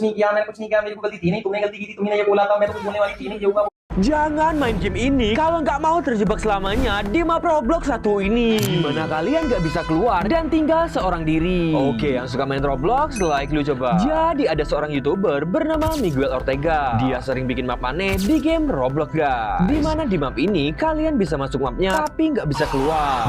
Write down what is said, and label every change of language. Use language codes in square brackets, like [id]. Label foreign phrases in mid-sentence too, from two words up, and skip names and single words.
[hi] नहीं किया, मेरी को गलती थी नहीं, तुमने गलती की थी, तुमने ये बोला था, मैं तो कुछ बोलने वाली थी नहीं, जो हुआ [id] Jangan main game ini kalau nggak mau terjebak selamanya di map Roblox satu ini. Dimana kalian nggak bisa keluar dan tinggal seorang diri. Oke, yang suka main Roblox, like lu coba. Jadi ada seorang YouTuber bernama Miguel Ortega. Dia sering bikin map aneh di game Roblox, guys. Dimana di map ini kalian bisa masuk mapnya tapi nggak bisa keluar.